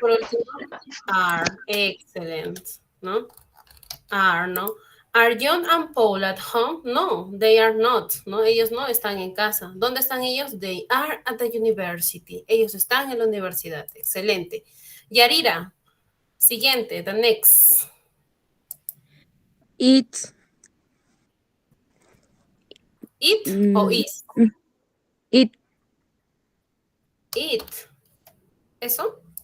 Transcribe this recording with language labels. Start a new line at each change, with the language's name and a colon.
Spanish: Por último,
English: are, excellent,
Spanish: ¿no?
English: Are, ¿no? Are John and Paul at home? No, they are not, ¿no?
Spanish: Ellos no están en casa. ¿Dónde están ellos?
English: They are at the university.
Spanish: Ellos están en la universidad. Excelente. Yarira, siguiente, the next.
English: It. It o is? It.
Spanish: It. ¿Eso?